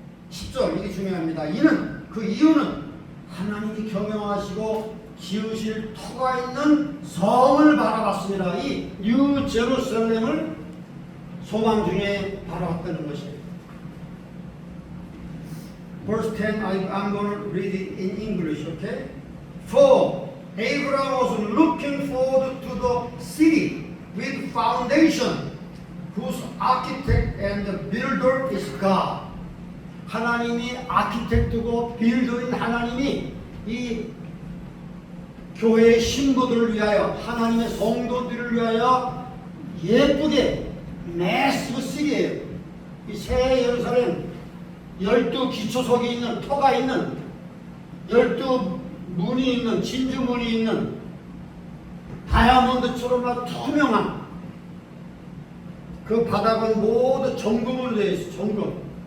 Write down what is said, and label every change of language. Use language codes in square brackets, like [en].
[ko] 10절, 이게 중요합니다. 그 이유는 하나님이 경영하시고 지으실 터가 있는 성을 바라봤습니다. 이 뉴 제루살렘을 소망 중에 바라봤다는 것이에요. [en] Verse 10, I'm going to read it in English, okay? For Abraham was looking forward to the city with foundation, whose architect and builder is God. [ko] 하나님이 아키텍트고 빌더인 하나님이 이 교회의 신부들을 위하여, 하나님의 성도들을 위하여 예쁘게 매시브 시리예요. 이 새 예루살렘 12기초석이 있는, 터가 있는, 12문이 있는, 진주문이 있는, 다이아몬드처럼 투명한 그 바닥은 모두 정금으로 되어 있어요. 정금.